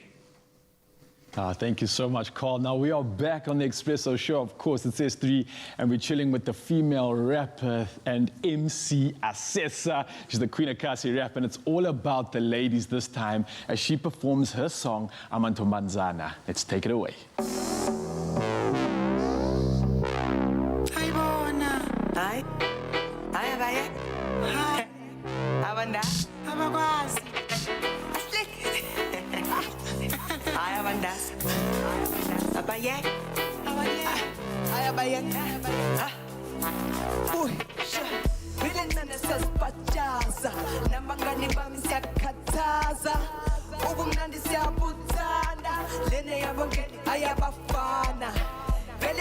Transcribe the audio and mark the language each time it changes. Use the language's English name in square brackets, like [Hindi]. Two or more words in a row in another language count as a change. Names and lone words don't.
[English] Thank you so much, Carl. Now, we are back on the Expresso show. Of course, it's S3, and we're chilling with the female rapper and MC Assessor. She's the Queen of Kasi rap, and it's all about the ladies this time as she performs her song, Amantombazana. Let's take it away. Hi. Hi, Abaya. Hi. Abanda. Abagwazi. Aslik. Hi, Abanda. Abaya. Abaya. Hi, Abaya. [Zulu] Uy, vile nanesasipachaza nabangani bami siyakhathaza ubumnandi siyabuthanda lene yabongeni ayabafana vele